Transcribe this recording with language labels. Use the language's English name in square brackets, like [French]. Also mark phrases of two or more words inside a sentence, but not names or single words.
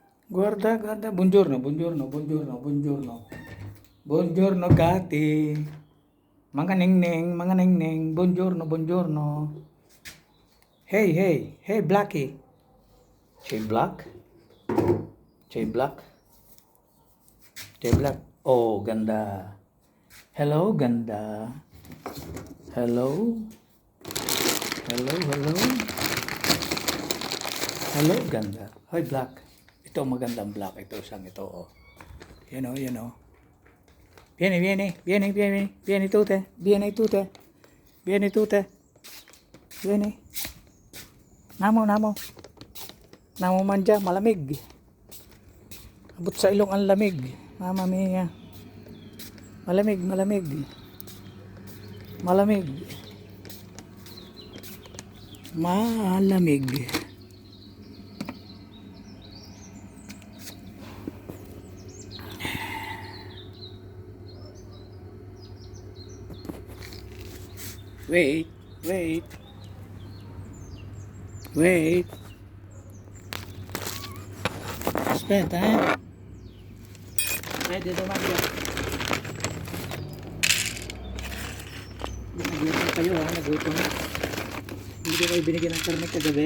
[Italian] Guarda, guarda. Buongiorno, buongiorno, buongiorno, buongiorno. Buongiorno, gati. [Filipino] Mga ningning, mga ningning. [Italian] Buongiorno, buongiorno. [English] Hey, hey, hey, Blackie. Jay Black? Jay Black? [Filipino] Jay Black? Oh, ganda. [English] Hello, ganda. Hello? Hello, hello? Hello, ganda. Hoy, Black. [Filipino] Ito magandang Black. Ito, isang ito, oh. Yan, oh, yan, oh. [Italian] Vieni, vieni, vieni, vieni, vieni tute, vieni tute, vieni tute, vieni. [Filipino] Namo, namo. Namo man dyan, malamig. Abot sa ilong ang lamig. [Italian] Mama mia. [Filipino] Malamig, malamig. Malamig. Malamig. [English] Wait, wait. Wait. Spent, [Filipino] ha? Pwede naman yan. Nagutom kayo, ha? Nagutom. Hindi ko kayo binigyan ng karne kagabi.